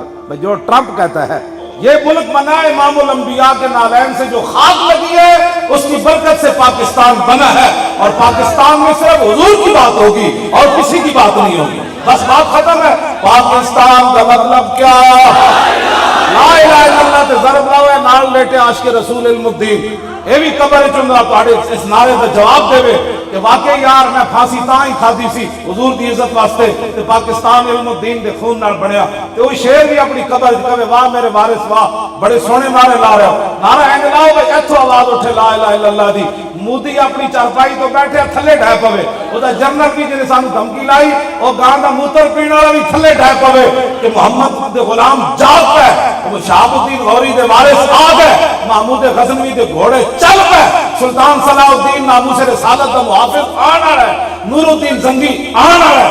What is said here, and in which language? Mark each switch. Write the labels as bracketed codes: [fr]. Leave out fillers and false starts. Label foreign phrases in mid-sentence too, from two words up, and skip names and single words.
[ur] جو ٹرمپ کہتا ہے یہ ملک بنا امام الانبیاء کے نالین سے جو خاک لگی ہے اس کی برکت سے پاکستان بنا ہے، اور پاکستان میں صرف حضور کی بات ہوگی اور کسی کی بات نہیں ہوگی. بس بات ختم ہے. پاکستان کا مطلب کیا؟ [ar] لا الہ الا اللہ [pa] تے ضرب لاؤ ہے نال لیٹے عاشق رسول علم الدین. یہ بھی قبر چندہ تھوڑے اس نعرے کا جواب دے کہ واقعی یار میں پھانسی تاں ہی کھادی سی حضور دی عزت واسطے تے پاکستان علم الدین دے خون نال بنیا. تے وہی شیر بھی اپنی قبر کہے واہ میرے وارث واہ بڑے سونے نعرے لا رہے ہو. نعرہ اینج لاؤ بھائی ایتھوں آواز اٹھے [ar] لا الہ الا اللہ [pa] دی. مودی اپنی چارپائی تو بیٹھے تھلے ڈھے پوے. وہ دا جنرل بھی جنہیں سانو دھمکی لائی وہ گاں دا موتر پینے والا بھی تھلے ڈھے پوے کہ محمد دے غلام جاگ پہ وہ شہاب الدین غوری دے وارث آ گئے، محمود غزنوی دے گھوڑے چل پہ، سلطان صلاح الدین ناموس رسالت دا محافظ آنا رہے، نور الدین زنگی آنا رہے.